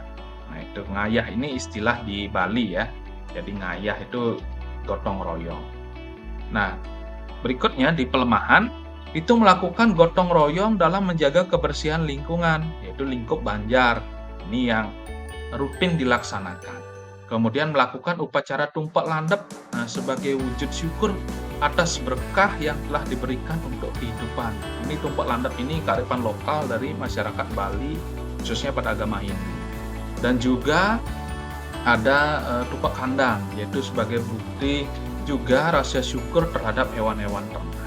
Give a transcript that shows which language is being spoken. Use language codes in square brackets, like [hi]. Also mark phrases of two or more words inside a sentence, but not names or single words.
[id] Nah, itu ngayah ini istilah di Bali ya. Jadi ngayah itu gotong royong. Nah, berikutnya di pelemahan, itu melakukan gotong royong dalam menjaga kebersihan lingkungan, yaitu lingkup banjar. Ini yang rutin dilaksanakan. Kemudian melakukan upacara tumpak landep sebagai wujud syukur atas berkah yang telah diberikan untuk kehidupan. Ini tumpak landep ini kearifan lokal dari masyarakat Bali, khususnya pada agama Hindu. Dan juga ada tumpak kandang, yaitu sebagai bukti juga rasa syukur terhadap hewan-hewan ternak.